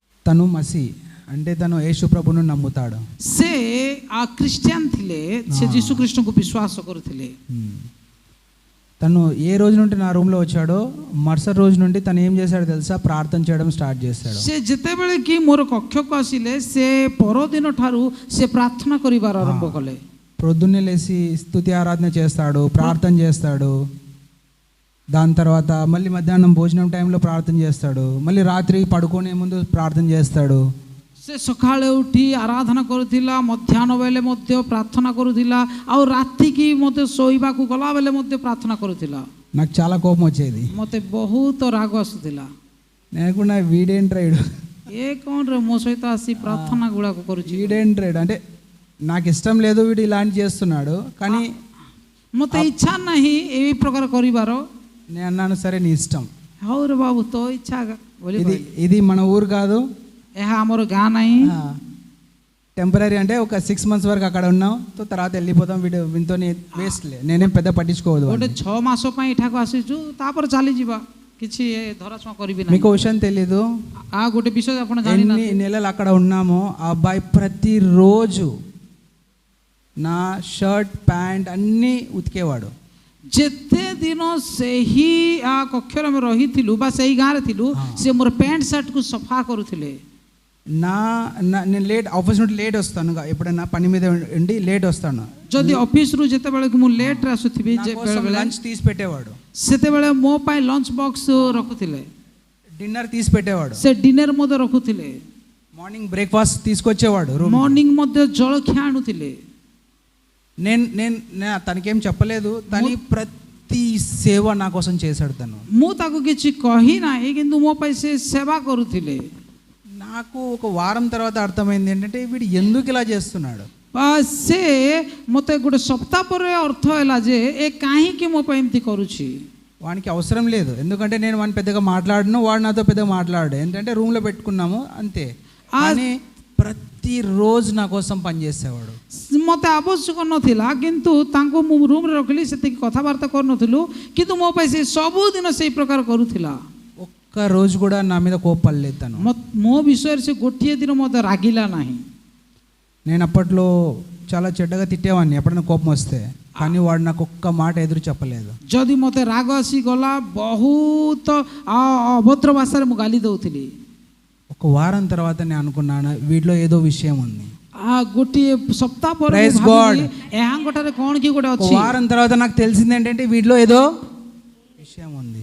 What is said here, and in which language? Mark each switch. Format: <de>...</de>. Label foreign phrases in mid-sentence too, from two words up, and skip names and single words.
<te>తను మసీ అంటే తను యేసు ప్రభువును నమ్ముతాడు.</te> <or>ସେ ଖ୍ରୀଷ୍ଟିଆନ ଥିଲେ, ସେ ଯୀଶୁ ଖ୍ରୀଷ୍ଟଙ୍କୁ ବିଶ୍ୱାସ କରୁଥିଲେ.</or> <te>తను ఏ రోజు నుండి నా రూమ్లో వచ్చాడో మరుసటి రోజు నుండి తను ఏం చేశాడో తెలుసా, ప్రార్థన చేయడం స్టార్ట్ చేశాడు.</te> <or>ସେ ଯେତେବେଳେ କି ମୋର କକ୍ଷକୁ ଆସିଲେ ସେ ପରଦିନ ଠାରୁ ସେ ପ୍ରାର୍ଥନା କରିବାର ଆରମ୍ଭ କଲେ.</or> <te>ప్రొద్దున్నే లేచి స్తుతి ఆరాధన చేస్తాడు, ప్రార్థన చేస్తాడు. దాని తర్వాత మళ్ళీ మధ్యాహ్నం భోజనం టైంలో ప్రార్థన చేస్తాడు, మళ్ళీ రాత్రి పడుకునే ముందు ప్రార్థన చేస్తాడు.</te> <or>ସେ ସକାଳେ ଉଠି ଆରାଧନା କରୁଥିଲା, ମଧ୍ୟାହ୍ନ ବେଳେ ମଧ୍ୟ ପ୍ରାର୍ଥନା କରୁଥିଲା, ଆଉ ରାତିକି ମୋତେ ଶୋଇବାକୁ ଗଲା ବେଳେ ମଧ୍ୟ ପ୍ରାର୍ଥନା କରୁଥିଲା.</or> <te>నాకు చాలా కోపం వచ్చేది.</te> <or>ମୋତେ ବହୁତ ରାଗ ଆସୁଥିଲା.</or> <te>నేను కూడా వీడేంట్రాడు,</te> <or>ఏ କ'ଣ ରେ ମୋ ସହିତ ଆସି ପ୍ରାର୍ଥନା ଗୁଡ଼ାକ କରୁଛି,</or> <te>వీడేంట్రాడు అంటే నాకు ఇష్టం లేదు వీడు ఇలాంటి చేస్తున్నాడు, కానీ</te> <or>ମୋତେ ଇଚ୍ଛା ନାହିଁ ଏହି ପ୍ରକାର କରିବାର.</or> <te>నేను అన్నాను సరే నీ ఇష్టం.</te> <or>ହଉ ରେ ବାବୁ ତୋ ଇଚ୍ଛା ବୋଲି.</or> <te>ఇది మన ఊరు కాదు,</te> <or>ଏହା ଆମର ଗାଁ ନାହିଁ.</or> <te>టెంపరీ అంటే ఒక 6 months వరకు అక్కడ ఉన్నాం, తర్వాత వెళ్ళిపోతాం, వీటితో వేస్ట్ లే, నేనేం పెద్ద పట్టించుకోవద్దు.</te> <or>ଗୋଟେ 6 ମାସ ପାଇଁ ଏଠାକୁ ଆସିଛୁ, ତାପରେ ଚାଲିଯିବା, କିଛି ଧରାଛୁଆଁ କରିବି ନାହିଁ.</or> <te>మీకు విషయం తెలీదు,</te> <or>ଗୋଟେ ବିଷୟ ଆପଣ</or> <te>ఎన్ని</te> <or>ଜାଣିନାହାନ୍ତି.</or> <te>నెలలు అక్కడ ఉన్నామో ఆ అబ్బాయి ప్రతిరోజు నా</te> <en>shirt pant</en> <te>అన్నీ ఉతికేవాడు.</te> <or>ଯେତେ ଦିନ ସେହି କକ୍ଷରେ ଆମେ ରହିଥିଲୁ ବା ସେହି ଗାଁରେ ଥିଲୁ, ସେ ମୋର</or> <en>pant shirt</en> <or>ସଫା କରୁଥିଲେ.</or> <te>నేను ఆఫీస్ నుండి లేట్ వస్తాను, ఎప్పుడైనా పని మీద ఉండి లేట్ వస్తాను,</te> <or>ଯଦି ଅଫିସରୁ ଯେତେବେଳେ ମୁଁ ଲେଟ୍ରେ ଆସୁଥିବି,</or> <te>లంచ్ తీసి పెట్టేవాడు,</te> <or>ସେତେବେଳେ ମୋ ପାଇଁ</or> <en>lunch box</en> <or>ରଖୁଥିଲେ,</or> <te>డిన్నర్ తీసి పెట్టేవాడు,</te> <or>ସେ ଡିନର ମଧ୍ୟ ରଖୁଥିଲେ,</or> <en>morning breakfast</en> <te>తీసుకొచ్చేవాడు,</te> <or>ମର୍ଣ୍ଣିଂ ମଧ୍ୟ ଜଳଖିଆ ଆଣୁଥିଲେ.</or> <te>నేను తనకేం చెప్పలేదు, తను ప్రతి సేవ నా కోసం చేశాడు. తను</te> <or>ମୁଁ ତାକୁ କିଛି କହି ନାହିଁ, କିନ୍ତୁ ମୋ ପାଇଁ ସେ ସେବା କରୁଥିଲେ.</or> <te>నాకు ఒక వారం తర్వాత అర్థమైంది ఏంటంటే వీడు ఎందుకు ఇలా చేస్తున్నాడు.</te> <or>ସେ ମୋତେ ଗୋଟେ ସପ୍ତାହ ପରେ ଅର୍ଥ ହେଲା ଯେ ଏ କାହିଁକି ମୋ ପାଇଁ ଏମିତି କରୁଛି.</or> <te>వానికి అవసరం లేదు, ఎందుకంటే నేను వాడిని పెద్దగా మాట్లాడను, వాడు నాతో పెద్దగా మాట్లాడు, ఏంటంటే రూమ్లో పెట్టుకున్నాము అంతే. కానీ ప్రతిరోజు నా కోసం పనిచేసేవాడు.</te> <or>ମୋତେ ଆବଶ୍ୟକ ନଥିଲା, କିନ୍ତୁ ତାଙ୍କୁ ମୁଁ ରୁମ୍ରେ ରଖିଲି, ସେତିକି କଥାବାର୍ତ୍ତା କରୁନଥିଲୁ, କିନ୍ତୁ ମୋ ପାଇଁ ସେ ସବୁଦିନ ସେଇ ପ୍ରକାର କରୁଥିଲା.</or> <te>ఒక్క రోజు కూడా నా మీద కోపడలేదు తను.</te> <or>ମୋ ବିଷୟରେ ସେ ଗୋଟିଏ ଦିନ ମୋତେ ରାଗିଲା ନାହିଁ.</or> <te>నేను అప్పట్లో చాలా చెడ్డగా తిట్టేవాడిని ఎప్పుడైనా కోపం వస్తే, కానీ వాడు నాకు ఒక్క మాట ఎదురు చెప్పలేదు.</te> <or>ଯଦି ମୋତେ ରାଗ ଆସିଗଲା, ବହୁତ ଅଭଦ୍ର ଭାଷାରେ ମୁଁ ଗାଲି ଦେଉଥିଲି.</or> <te>ఒక వారం తర్వాత నేను అనుకున్నాను వీటిలో ఏదో విషయం ఉంది.</te> <or>ଗୋଟିଏ ସପ୍ତାହ ପରେ ଏହାଙ୍କଠାରେ କ'ଣ କି ଗୋଟେ ଅଛି.</or> <te>వారం తర్వాత నాకు తెలిసింది ఏంటంటే వీటిలో ఏదో విషయం ఉంది.</te>